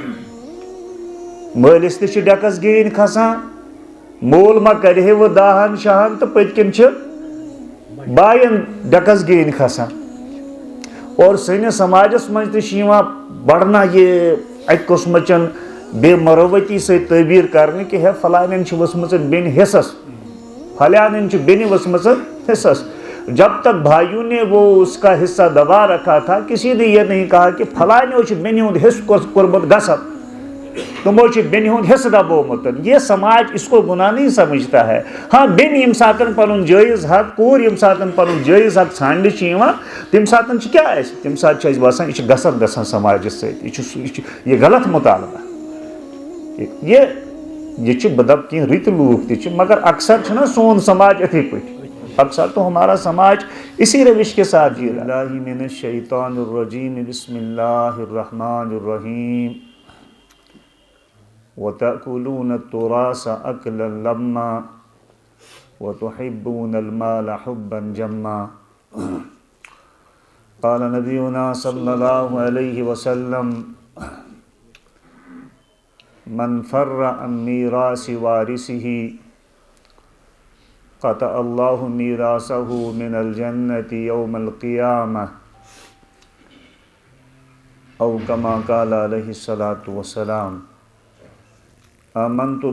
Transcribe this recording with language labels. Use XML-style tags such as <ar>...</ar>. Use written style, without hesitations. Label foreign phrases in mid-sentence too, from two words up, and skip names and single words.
<ks>مٲلِس تہِ چھِ ڈٮ۪کس گیٖنۍ کھسان مول ما کرِ ہے وۄنۍ داہن شاہن تہٕ پٔتۍ کِنۍ چھِ باین ڈٮ۪کس گیٖنۍ کھسان اور سٲنِس سماجس منٛز تہِ چھِ یِوان بڑنا یہِ اکہِ قٕسمٕچن بے مروتی سۭتۍ تعبیٖر کرنہٕ کہِ ہے فلانٮ۪ن چھِ ؤژھمٕژ بیٚنہِ حِصس فلانٮ۪ن چھِ بیٚنہِ ؤژھمٕژ حِصس</ks> <ur>جب تک بھائیوں نے وہ اس کا حصہ دبا رکھا تھا کسی نے یہ نہیں کہا کہ</ur> <ks>فلانیو چھُ بیٚنہِ ہُنٛد حصہٕ کوٚرمُت غصب تمو چھُ بیٚنہِ ہُنٛد حصہٕ دبومُت</ks> <ur>یہ سماج اس کو گناہ نہیں سمجھتا ہے</ur> <ks>ہاں بیٚنہِ ییٚمہِ ساتہٕ پنُن جٲیز حق کوٗر ییٚمہِ ساتہٕ پنُن جٲیز حق ژھانٛڈنہِ چھِ یِوان تمہِ ساتہٕ چھِ کیٛاہ آسہِ تمہِ ساتہٕ چھُ اَسہِ باسان یہِ چھُ غصب گژھان سماجس سۭتۍ یہِ غلط مُطالبہ یہ چھِ بہٕ دپہٕ کینٛہہ رٕتۍ لوٗکھ تہِ چھِ مگر اکثر چھُنہ سون سماج یِتھٕے پٲٹھۍ</ks> <ur>اکثر تو ہمارا سماج اسی روش کے ساتھ جی رہا ہے</ur> <ar>من الشیطان الرجیم بسم اللہ الرحمن الرحیم وَتَأْكُلُونَ التُّرَاثَ أَكْلًا لَمًّا وَتُحِبُّونَ الْمَالَ حُبًّا جَمًّا قال نبينا صلى الله عليه وسلم من فر عن ميراث وارثه قطع الله ميراثه من الجنة يوم القيامة أو كما قال عليه الصلاة والسلام آمنت</ar>